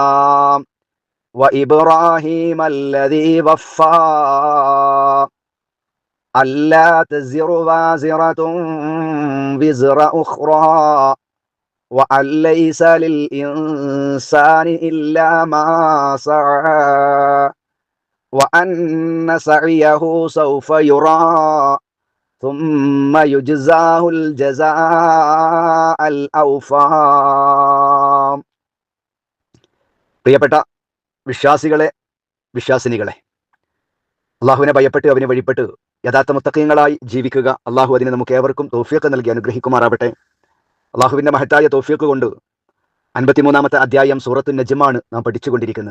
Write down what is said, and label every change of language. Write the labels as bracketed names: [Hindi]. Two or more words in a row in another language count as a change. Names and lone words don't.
[Arabic] وإبراهيم الذي وفى ألا تزر وازرة وزر أخرى وأن ليس للإنسان إلا ما سعى وأن سعيه سوف يرى ثم يجزاه الجزاء الأوفى. [Malayalam] പ്രിയപ്പെട്ട വിശ്വാസികളെ, വിശ്വാസിനികളെ, അള്ളാഹുവിനെ ഭയപ്പെട്ട് അവനെ വഴിപ്പെട്ട് യഥാർത്ഥ മുത്തഖീങ്ങളായി ജീവിക്കുക. അള്ളാഹു അതിന് നമുക്ക് ഏവർക്കും തൗഫീഖ് നൽകി അനുഗ്രഹിക്കുമാറാവട്ടെ. അള്ളാഹുവിന്റെ മഹത്തായ തൗഫീഖ് കൊണ്ട് 53-ാമത്തെ അധ്യായം സൂറത്തു നജ്മാണ് നാം പഠിച്ചുകൊണ്ടിരിക്കുന്നത്.